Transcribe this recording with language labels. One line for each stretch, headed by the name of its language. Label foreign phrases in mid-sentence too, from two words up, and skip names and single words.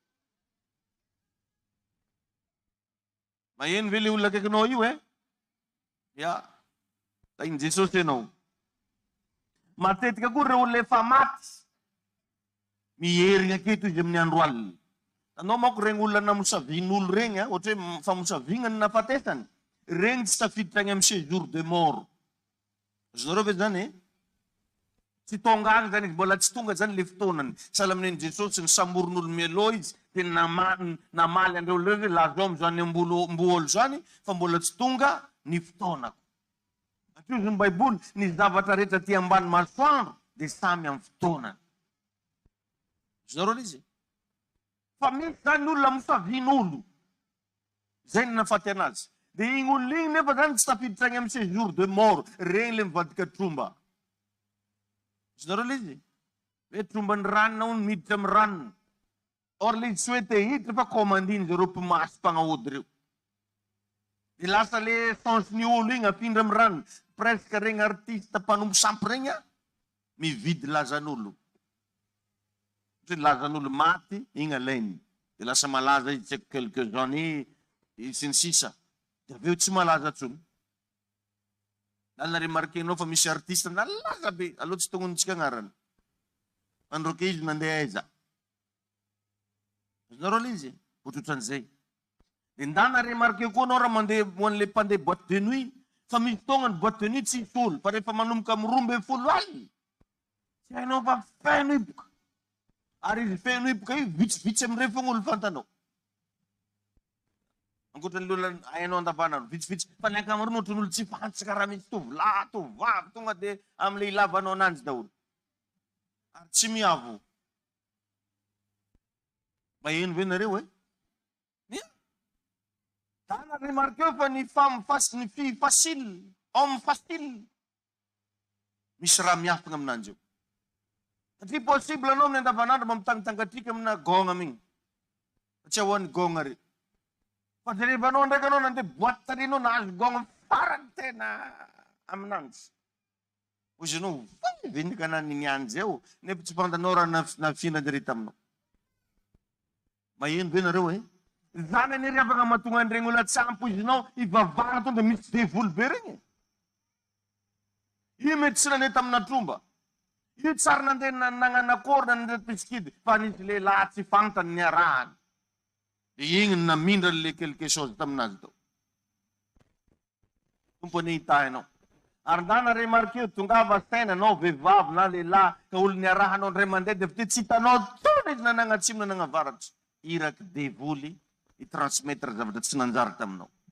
Malagasy: Maheno ve le olona akaikinao io ya. Tainy Jesosy ianao. Matetika koa reo olona efa maty. Miherigna aketo izy amin'ny andro alina. Anao manko regny olona namosavin'olo regny, ohatra hoe famosavignany nafatesany. Regny tsy tafiditra agny amin'ny
French: séjour de mort.
Malagasy: Zareo ve zany tsy tonga agny zany izy, mbola tsy tonga zany le fotoanany. Sahala amin'iny Jesosy ny samoron'olo mialoha izy, dia namaly andreo olona hoe lazao amin'izany amboolo zany, fa mbola tsy tonga ny fotoanako. Atrio izy ny Baiboly, ny zavatra rehetra ty ambany masoandro dia samy amin'ny fotoanany. Zareo izy. Fa misy zany olona misavin'olo. Zay ny nafaty anazy. Dia igny olona igny nefa zany tsy tafiditra agny amin'ny
French: séjour de mort.
Malagasy: Regny le mivadika tromba. Zareo izy. Hoe tromban'ny ranona hono miditra amin'ny ranona. Or le tsy hoe te hiditra fa komandiny zareo mpimasy mpanaody reo. Dia lasa le sensiny olo igny afindra amin'ny ranona. Presque regny artiste mpanompo sampy regny mividy lazan'olo. Lazan'olo maty, igny alainy. Dia lasa malaza izy tsy
French: quelques années,
Malagasy: sy ny sisa. Dia aveo tsy malaza tsony. Nalina remarquenao fa misy artiste nalaza be, aloha tsy tongontsika agnarany. Androke izy nandeha aiza. Azonareo le izy ohatran'izay. Dia ndana remarque koa anao raha mandeha hoan'ilay mpandeha
French: boîte de nuit
Malagasy: fa misy fotoana ny
French: boîte de nuit
Malagasy: tsy misy olo fa rehefa manomboka amin'ny 12 alina tsy hainao fa feno hipoka. Ary izy feno hipoka io vitsivitsy amin'ireo foana olo fantanao. Ankoatran'ilay olona hainao andavanandro vitsivitsy fa ny ankamaroany ohatran'olo tsy fantsika raha misy tovolahy tovovavy tonga dia amin'ilay ilavanao ananjy daholo. Ary tsy miavo. Maheno ve nareo e? Tana remarque fa ny
French: femme facile,
Malagasy: ny
French: fille facile, homme facile.
Malagasy: Misy raha miafina aminanjy eo. Satria possible anao amin'ny andavanandro mampitangitangatrika amina gogna mingy. Tsy ahoan'ny gogna re. Fa dia rehefa anao ndraiky anao nandeha boîte tarinao nahazo gogna farany tena aminanjy. Ozy anao venika naniny anjy eo, nefa tsy fantanao raha nafinadire taminao. Maheno ve nareo e? Zany any ry afaka mahatonga an'ireny olona tsy ampoizinao ivavahana tonga misy devoly be regny. Io mety tsy nandeha tamina tromba. Io tsara nandeha nagnanakory nandeha piskidy fa nisy lehilahy tsy fantany niarahany. Dia igny namindra le
French: quelque chose
Malagasy: taminazy tao. Tompony hitahinao. Ary ndana remarque tongava saina anao vehivavy na lehilahy ka olo niarahanao ndray mandeha dia ty tsy hitanao tona izy nanagnatsimo na nanavaratry. Iraky devoly i-transmettre zavatra tsy nanjary taminao.